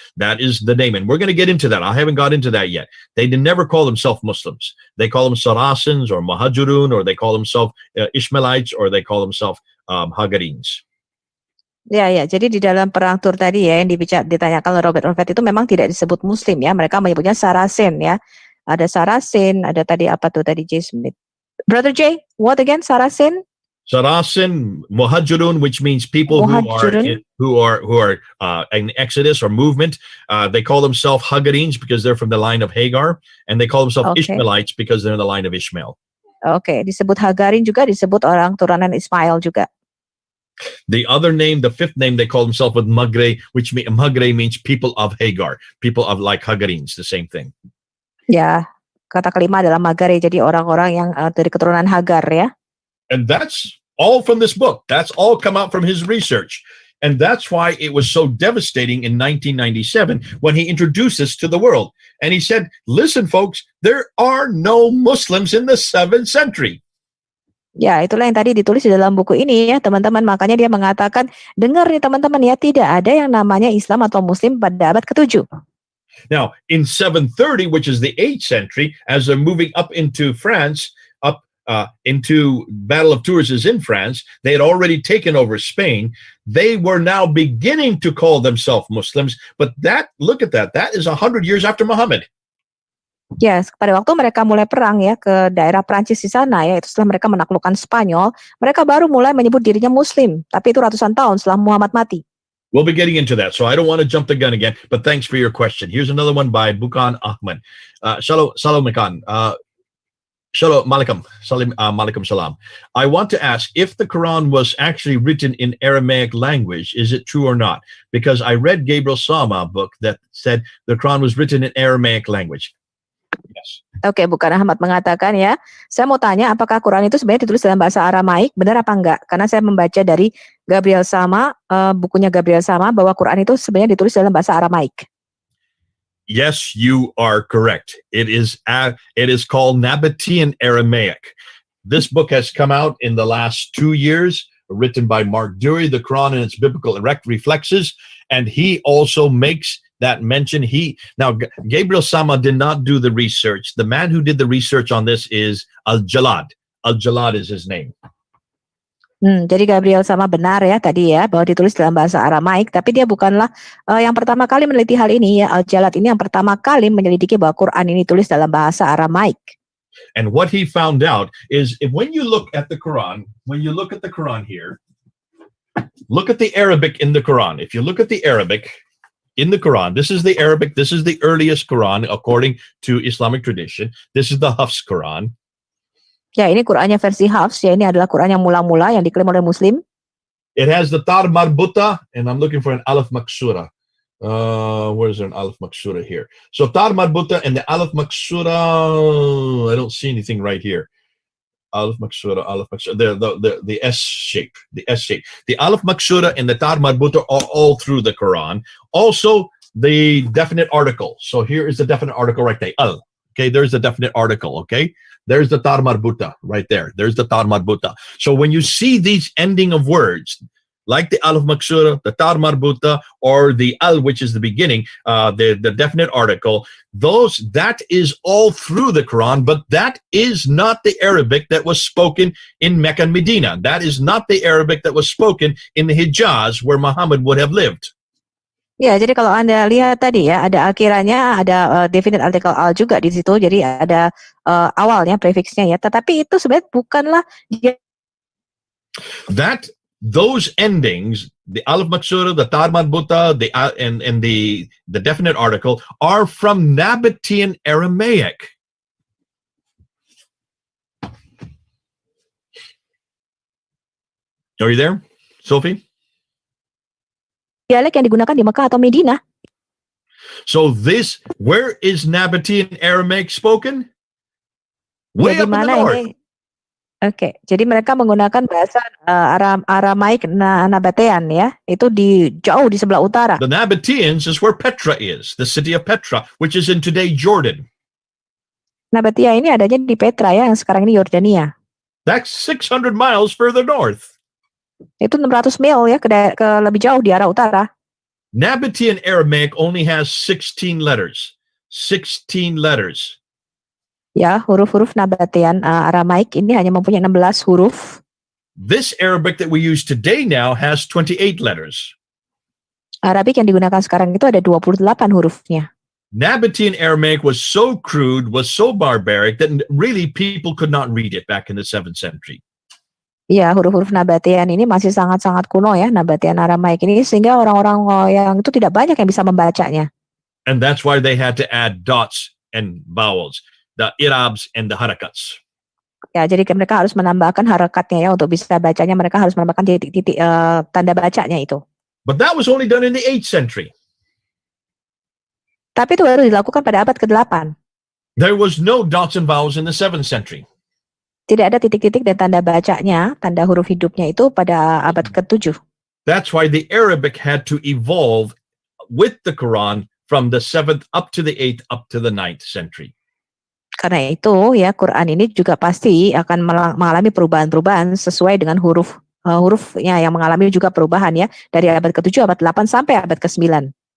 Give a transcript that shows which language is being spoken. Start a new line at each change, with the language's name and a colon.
English: That is the name, and we're going to get into that. I haven't got into that yet. They never call themselves Muslims. They call them Saracens or Muhajirun, or they call themselves Ishmaelites, or they call themselves Hagarins.
Indonesian: Ya, jadi di dalam perang Tur tadi ya, yang ditanyakan oleh Robert Redford itu memang tidak disebut Muslim ya, mereka menyebutnya Saracen ya. Ada Saracen, ada tadi apa tuh tadi J. Smith.
English: Brother Jay, what again?
Indonesian: Saracen?
English: Saracen, Muhajirun, which means people who are in Exodus or movement. They call themselves Hagarins because they're from the line of Hagar, and they call themselves Ishmaelites because they're in the line of Ishmael.
Indonesian: Oke, disebut Hagarin juga, disebut orang turunan Ismail juga.
English: The other name, the fifth name, they call themselves with Magre, which Magre means people of Hagar, people of like Hagarins, the same thing.
Indonesian: Ya, kata kelima adalah Magare, jadi orang-orang yang dari keturunan Hagar ya.
English: And that's all from this book. That's all come out from his research. And that's why it was so devastating in 1997 when he introduced this to the world. And he said, listen, folks, there are no Muslims in the 7th century.
Indonesian: Ya, itulah yang tadi ditulis di dalam buku ini ya, teman-teman. Makanya dia mengatakan, dengar nih teman-teman ya, tidak ada yang namanya Islam atau Muslim pada abad ke-7.
English: Now, in 730, which is the 8th century, as they're moving up into France, into Battle of Tours is in France, they had already taken over Spain. They were now beginning to call themselves Muslims, but look at that is 100 years after Muhammad.
Indonesian: Yes, pada waktu mereka mulai perang ya ke daerah Prancis di sana ya, itu setelah mereka menaklukkan Spanyol, mereka baru mulai menyebut dirinya Muslim, tapi itu ratusan tahun setelah Muhammad mati.
English: We'll be getting into that, so I don't want to jump the gun again, but thanks for your question. Here's another one by Bukan Ahmad. Shalom Mikan. Shalom Malaikum Salam. I want to ask if the Quran was actually written in Aramaic language, is it true or not? Because I read Gabriel Sama book that said the Quran was written in Aramaic language. Yes.
Indonesian: Oke, Bukan Ahmad mengatakan ya, saya mau tanya apakah Quran itu sebenarnya ditulis dalam bahasa Aramaik, benar apa enggak? Karena saya membaca dari Gabriel Sama, bukunya Gabriel Sama, bahwa Quran itu sebenarnya ditulis dalam bahasa Aramaik.
English: Yes, you are correct. It is called Nabatean Aramaic. This book has come out in the last 2 years, written by Mark Dury, the Quran and its biblical reflexes, and he also makes that mention. Now Gabriel Sama did not do the research. The man who did the research on this is Al-Jalad. Al-Jalad is his name.
Indonesian: Jadi Gabriel Sama benar ya tadi ya bahwa ditulis dalam bahasa Aramaik, tapi dia bukanlah yang pertama kali meneliti hal ini ya. Al-Jalad ini yang pertama kali menyelidiki bahwa Quran ini ditulis dalam bahasa Aramaik.
English: And what he found out is when you look at the Quran here, look at the Arabic in the Quran. If you look at the Arabic, in the Quran. This is the Arabic. This is the earliest Quran according to Islamic tradition. This is the Hafs Quran.
Indonesian: Ya, ini Qurannya versi Hafs, ya ini adalah Quran yang mula-mula yang diklaim oleh Muslim.
English: It has the Tar Marbuta, and I'm looking for an Alif Maksura. Where's there an Alif Maksura here? So Tar Marbuta and the Alif Maksura, I don't see anything right here. Alif Maksura, the S shape, the S shape. The Alif Maksura and the Tar Marbuta are all through the Quran. Also, the definite article. So here is the definite article right there. Al. Okay, there's the definite article. Okay, there's the Tar Marbuta right there. There's the Tar Marbuta. So when you see these ending of words, like the Alif Maksura, the Tar Marbuta, or the Al, which is the beginning, the definite article, that is all through the Quran, but that is not the Arabic that was spoken in Mecca and Medina. That is not the Arabic that was spoken in the Hijaz where Muhammad would have lived.
Indonesian: Ya, jadi kalau Anda lihat tadi ya, ada akhirannya, ada definite article al juga di situ, jadi ada awalnya, prefiksnya ya. Tetapi itu sebenarnya bukanlah dia.
English: Those endings, the Alif Maksura, the Tar Marbuta, and the definite article are from Nabatean Aramaic. Are you there, Sophie?
Indonesian: Dialek yang digunakan di Mekah atau Medina.
English: So where is Nabatean Aramaic spoken? Way up in the north.
Indonesian: Oke, jadi mereka menggunakan bahasa Aramaik Nabatean ya, itu jauh di sebelah utara.
English: The Nabateans is where Petra is, the city of Petra, which is in today Jordan.
Indonesian: Nabatea ini adanya di Petra ya, yang sekarang ini Yordania.
English: That's 600 miles further north.
Indonesian: Itu 600 mil ya, ke lebih jauh di arah utara.
English: Nabatean Aramaic only has 16 letters. 16 letters.
Indonesian: Ya, huruf-huruf Nabatean Aramaik ini hanya mempunyai 16 huruf.
English: This Arabic that we use today now has 28 letters.
Indonesian: Arabik yang digunakan sekarang itu ada 28 hurufnya.
English: Nabatean Aramaic was so crude, was so barbaric that really people could not read it back in the 7th century.
Indonesian: Ya, huruf-huruf Nabatean ini masih sangat-sangat kuno ya, Nabatean Aramaik ini, sehingga orang-orang yang itu tidak banyak yang bisa membacanya.
English: And that's why they had to add dots and vowels, the irabs and the harakats.
Indonesian: Ya, jadi mereka harus menambahkan harakatnya ya, untuk bisa bacanya mereka harus menambahkan titik-titik tanda bacanya itu.
English: But that was only done in the 8th century.
Indonesian: Tapi itu baru dilakukan pada abad ke-8.
English: There was no dots and vowels in the 7th century.
Indonesian: Tidak ada titik-titik dan tanda bacanya, tanda huruf hidupnya itu pada abad ke-7.
English: That's why the Arabic had to evolve with the Quran from the 7th up to the 8th up to the 9th century.
Indonesian: Karena itu ya, Quran ini juga pasti akan mengalami perubahan-perubahan sesuai dengan hurufnya yang mengalami juga perubahan ya, dari abad ke-7, abad 8 sampai abad ke-9.